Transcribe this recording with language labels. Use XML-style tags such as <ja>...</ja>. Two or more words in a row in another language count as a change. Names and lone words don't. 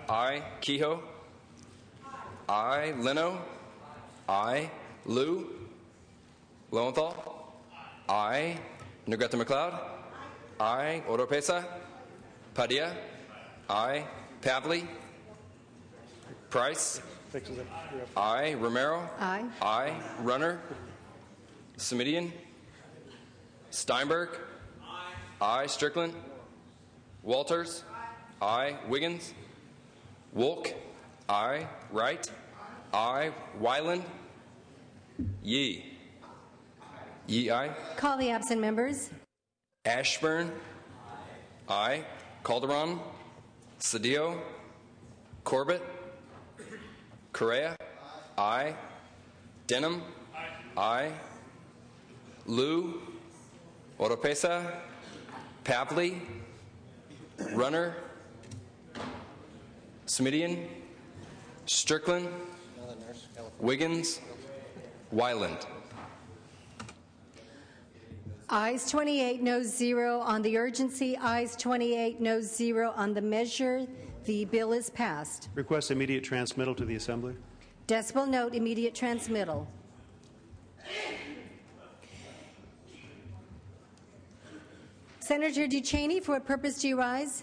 <en>Aye. Kehoe? Aye. Leno? Aye. Liu? Lowenthal? Aye. Negrete McLeod? Aye. Oropesa? Padilla? Aye. Pavley? Price. Fixes it. Aye. Romero. Aye. Aye. Runner. Semidian. Steinberg. Aye. Strickland. Walters. Aye. Wiggins. Wolk. Aye. Wright. Aye. Wyland. Yee. Yee, aye. Call the absent members. Ashburn. Aye. Calderon. Cedillo. Corbett. Correa. Aye. Denham. Aye. Liu. Oropesa. Pavley. Runner. Smidian. Strickland. Wiggins. Wyland. Ayes 28, noes 0 on the urgency. Ayes 28, noes 0 on the measure. The bill is passed. Request immediate transmittal to the Assembly. Decibel note, immediate transmittal. Senator Ducheney, for what purpose do you rise?</en>